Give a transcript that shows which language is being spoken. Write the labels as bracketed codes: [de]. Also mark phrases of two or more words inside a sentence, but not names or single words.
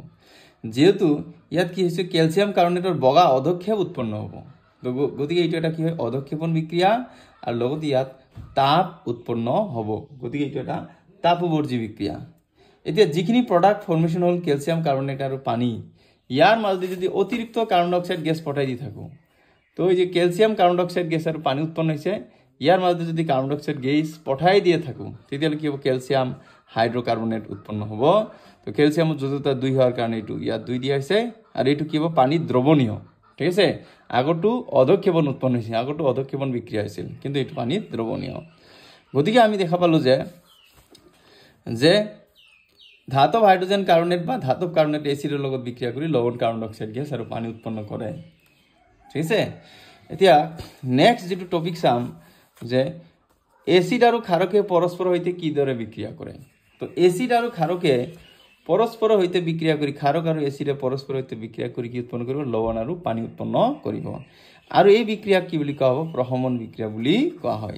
[as] যেহেতু ইয়াত কি হৈছে ক্যালসিয়াম কার্বনেটৰ বগা অধক্ষেপ উৎপন্ন হ'ব, তো গতিকে এইটো এটা কি হয় অধক্ষেপণ বিক্রিয়া আৰু লগত ইয়াত তাপ উৎপন্ন হ'ব, গতিকে এইটো এটা তাপবৰ্জী বিক্রিয়া। এতিয়া যিখিনি [en] product formation [as] হল ক্যালসিয়াম কার্বনেট আৰু পানী, ইয়াৰ মাজে যদি অতিৰিক্ত কার্বন ডাই অক্সাইড গ্যাস পঠাই দি থাকো, তো এই যে ক্যালসিয়াম কার্বন ডাই অক্সাইড গ্যাস আৰু পানী উৎপন্ন হৈছে, ইয়াৰ মাজে যদি কার্বন ডাই অক্সাইড গ্যাস পঠাই দিয়ে থাকো তেতিয়ালে কি হ'ব ক্যালসিয়াম হাইড্রোকার্বনেট উৎপন্ন হ'ব। তো ক্যালসিয়াম [bn] যতটা 2 হওয়ার কারণে [as] এইটো ইয়াত 2 দিয়া হৈছে আৰু এইটো কি হ'ব পানী দ্রবণীয়। ঠিক আছে, আগতো অধক্ষেপণ উৎপন্ন হৈছিল, আগতো অধক্ষেপণ বিক্রিয়া হৈছিল, কিন্তু এইটো পানী দ্রবণীয়। গতিকে আমি দেখা পালো যে ধাতব হাইড্রোজেন কার্বনেট বা ধাতব কার্বনেট এসিডৰ লগত বিক্রিয়া কৰি লৱণ কার্বন ডাই অক্সাইড গ্যাস আৰু পানী উৎপন্ন কৰে। ঠিক আছে, এতিয়া নেক্সট যেটো টপিক চাম যে এসিড আৰু ক্ষাৰকে পৰস্পৰ সৈতে কিদৰে বিক্রিয়া কৰে। তো এসিড আৰু ক্ষাৰকে পৰস্পৰ সৈতে বিক্রিয়া কৰি ক্ষাৰক আৰু এসিডে পৰস্পৰ সৈতে বিক্রিয়া কৰি কি উৎপন্ন কৰিব লৱণ আৰু পানী উৎপন্ন কৰিব, আৰু এই বিক্রিয়াক কি বুলি কোৱা হ'ব প্ৰশমন বিক্রিয়া বুলি কোৱা হয়।